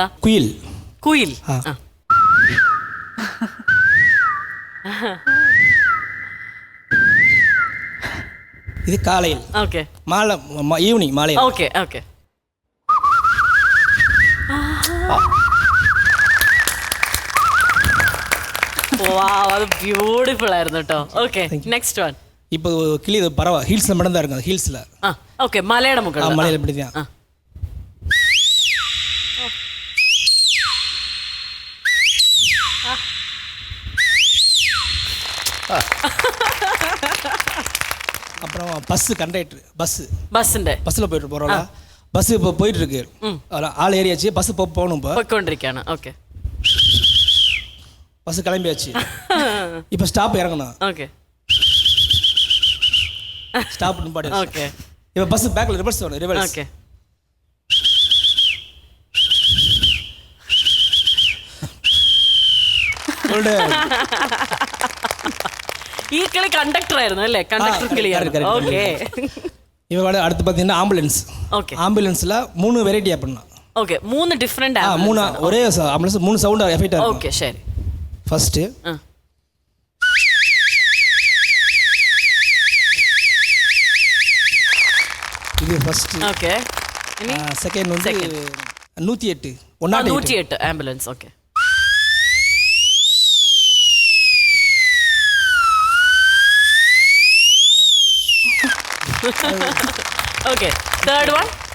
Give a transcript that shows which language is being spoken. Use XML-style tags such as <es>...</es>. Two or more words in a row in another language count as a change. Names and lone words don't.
<ml>കുയിൽ. ഇത് കാലയിൽ. ഓക്കെ. മാല ഈവനിങ് മാലയിൽ. ഓക്കെ. ഓക്കെ. വാവ്, അത് ബ്യൂട്ടിഫുൾ ആയിരുന്നു കേട്ടോ. ഓക്കെ.</ml> <en>next one.</en> <ta>இப்போ கிளி பறவை ஹீல்ஸ்ல மட்டும் தான் இருக்கும். ஹீல்ஸ்ல. ஓகே. மலையிட முகம். மலையில பிடிதான். அப்புறம் பஸ் கண்டக்டர் பஸ்ல போயிட்டு போறோம்ல. பஸ் இப்போ போயிட்டு இருக்கு. ஆள் ஏறியாச்சு. பஸ் போகணும். இப்போ போய்க்கொண்டிருக்கானே. ஓகே. பஸ் கிளம்பியாச்சு. இப்போ ஸ்டாப் இறங்கணும். ஓகே. ஸ்டாப் நிப்பாட்டி. ஓகே. இப்போ பஸ் பேக்ல ரிவர்ஸ் வரணும். ரிவர்ஸ். ஓகே.</ta> <ml>ഈ കിളി കണ്ടക്ടർ ആയിരുന്നു അല്ലേ? കണ്ടക്ടർ കിളിയാണ്. ഓക്കെ. ഇവ അടുത്ത് பார்த்தீங்கன்னா ആംബുലൻസ്. ഓക്കെ. ആംബുലൻസിൽ 3 വെറൈറ്റി பண்ணலாம்.</ml> <en>Okay. 3 different ambulance.</en> <ml>3 ഒരേ ആംബുലൻസ് 3</ml> <en>sound effect</en> <ml>ആവും. ഓക്കെ. ശരി.</ml> <ta>ഫസ്റ്റ് இது ஃபர்ஸ்ட். ஓகே. இனி செகண்ட் வந்து 108. 108 ஆம்புலன்ஸ். ஓகே. ஓகே.</ta> <en>third one.</en>